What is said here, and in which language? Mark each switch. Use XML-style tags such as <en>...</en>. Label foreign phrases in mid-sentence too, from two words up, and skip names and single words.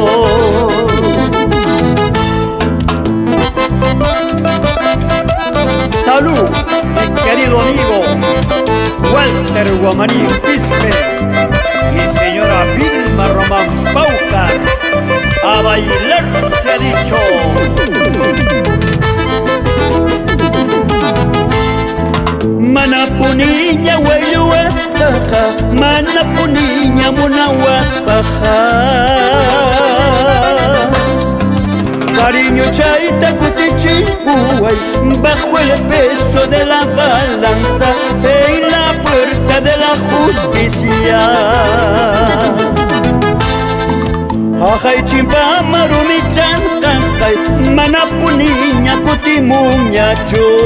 <es>Salud, mi querido amigo Walter Guamaní Quispe y señora Vilma Román Paucar. A bailar se ha dicho.</es> <qu>Manapuniña huello huaspaja, manapuniña muna huaspaja. Cariño chaita cutichipuay,</qu> <es>bajo el peso de la balanza, en la puerta de la justicia.</es> <qu>Ajay chimpa marumi chantaskay, manapuniña cutimuñacho.</qu>